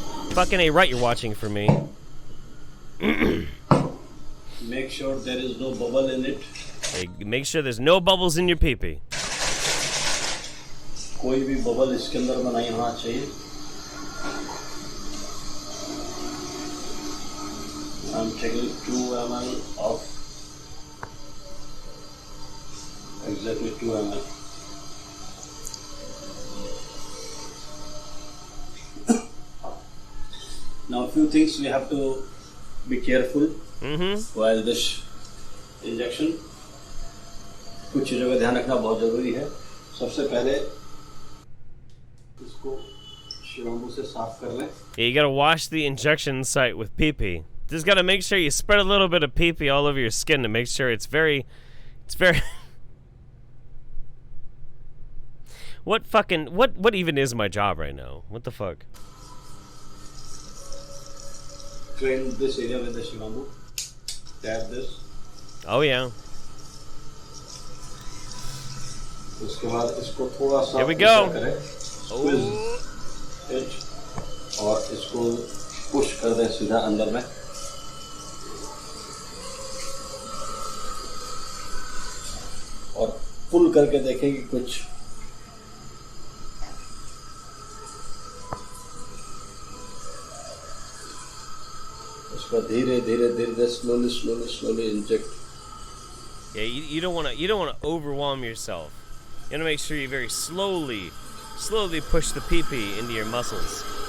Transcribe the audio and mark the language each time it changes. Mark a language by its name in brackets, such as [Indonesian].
[English] Fucking A right, you're watching for me. Make sure there is no bubble in it. Hey, make sure there's no bubbles in your pee-pee. [Hindi] कोई भी bubble इसके अंदर में नहीं होना चाहिए. [English] I'm taking 2 ml of exactly 2 ml. Now a few things we have to be careful while this injection. [Hindi] कुछ चीज़ों का ध्यान रखना बहुत ज़रूरी है. सबसे पहले इसको शिवाम्बू से साफ कर लें. [English] Yeah, you gotta wash the injection site with pee-pee. Just gotta make sure you spread a little bit of pee-pee all over your skin to make sure it's very what even is my job right now? What the fuck? Clean this area with the Shivambu. Tap this. Oh yeah. [Hindi] उसके बाद इसको थोड़ा सा [English] Here we go. Squeeze it [Hindi] और इसको push कर दें सीधा अंदर में. और pull करके देखें कि कुछ इसको धीरे धीरे [English] slowly inject. Yeah, you don't want to overwhelm yourself. You want to make sure you very slowly push the pee-pee into your muscles.